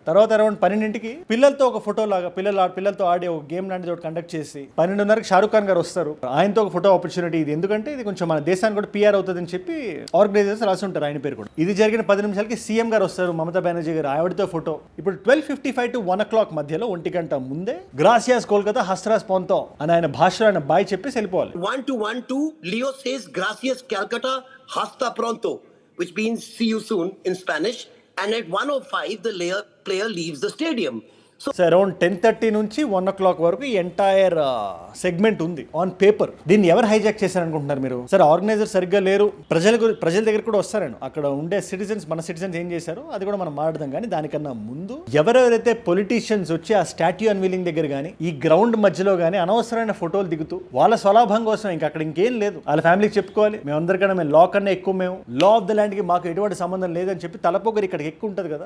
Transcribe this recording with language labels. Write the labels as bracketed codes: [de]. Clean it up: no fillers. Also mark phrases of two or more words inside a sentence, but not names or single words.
[te] తర్వాత అరౌండ్ 12ంటికి పిల్లలతో ఒక ఫోటో లాగా, పిల్లలతో ఆడే ఒక గేమ్ లాంటిది ఒకటి కండక్ట్ చేసి 12:30కి షారుఖ్ ఖాన్ గారు వస్తారు, ఆయనతో ఒక [en] photo opportunity. [te] ఇది ఎందుకంటే ఇది కొంచెం మన దేశానికి కూడా PR అవుతుందని చెప్పి ఆర్గనైజర్స్ రాసి ఉంటారు ఆయన పేరు కూడా. ఇది జరిగిన 10 నిమిషాలకి సీఎం గారు వస్తారు, మమతా బెనర్జీ గారు, ఆవిడతో ఫోటో. ఇప్పుడు [en] 12:55 to 1 o'clock [te] మధ్యలో 1 గంట ముందే [es] gracias Kolkata, hasta pronto [te] అని ఆయన భాషలో ఆయన బాయ్ చెప్పేసి వెళ్ళిపోవాలి. [en] 1-2 Leo says [es] gracias Calcutta, hasta pronto, [en] which means see you soon in Spanish. And at 1:05, the player leaves the stadium. [te] సో అరౌండ్ 10:30 నుంచి 1 o'clock వరకు ఈ [en] entire segment [te] ఉంది [en] on paper. [te] దీన్ని ఎవరు హైజాక్ చేశారనుకుంటున్నారు మీరు? సరే, ఆర్గనైజర్ సరిగ్గా లేరు, ప్రజల దగ్గర కూడా వస్తారండి. అక్కడ ఉండే సిటిజన్స్, మన సిటిజన్స్ ఏం చేశారు అది కూడా మనం మాట్లాడదాం. కానీ దానికన్నా ముందు ఎవరెవరైతే పొలిటీషియన్స్ వచ్చి ఆ [en] statue unveiling [te] దగ్గర కానీ ఈ గ్రౌండ్ మధ్యలో కానీ అనవసరమైన ఫోటోలు దిగుతూ వాళ్ళ స్వలాభం కోసం, ఇంకా అక్కడ ఇంకేం లేదు, వాళ్ళ ఫ్యామిలీకి చెప్పుకోవాలి మేమందరికన్నా మేము లా కన్నా ఎక్కువ, మేము [en] law of the land [te] మాకు ఎటువంటి సంబంధం లేదని చెప్పి తలపొగరు ఇక్కడికి ఎక్కువ ఉంటుంది కదా.